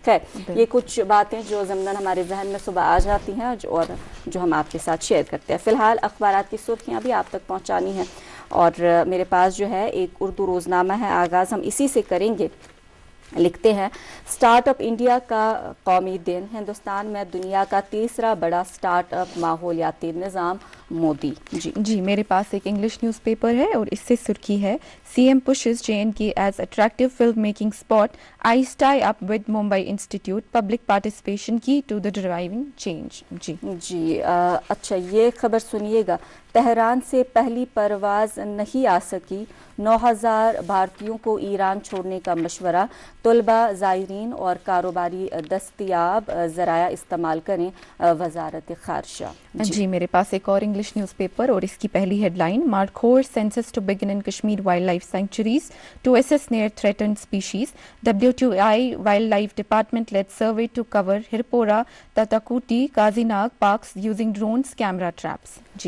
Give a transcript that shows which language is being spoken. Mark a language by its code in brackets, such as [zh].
[ur] خیر, یہ کچھ باتیں جو ضمناً ہمارے ذہن میں صبح آ جاتی ہیں اور جو ہم آپ کے ساتھ شیئر کرتے ہیں. فی الحال اخبارات کی سرخیاں بھی آپ تک پہنچانی ہیں, اور میرے پاس جو ہے ایک اردو روزنامہ ہے, آغاز ہم اسی سے کریں گے. لکھتے ہیں اسٹارٹ اپ انڈیا کا قومی دن, ہندوستان میں دنیا کا تیسرا بڑا اسٹارٹ اپ ماحولیاتی نظام مودی. جی میرے پاس ایک انگلش نیوز پیپر ہے اور اس سے سرخی ہے [en] C M pushes JNK as attractive film making spot, ICE tie up with Mumbai Institute, public participation key to the driving change. [ur] جی اچھا یہ خبر سنیے گا. تہران سے پہلی پرواز نہیں آ سکی, 9000 بھارتیوں کو ایران چھوڑنے کا مشورہ, طلباء, زائرین اور کاروباری دستیاب ذرائع استعمال کریں, وزارت خارجہ. جی میرے پاس ایک اور انگلش نیوز پیپر اور اس کی پہلی head line, [en] Markhor census to begin in Kashmir wildlife sanctuaries to assess near threatened species, WTI wildlife department lead survey to cover Hirpora, Tatakooti, Kazinag parks using drones, camera traps.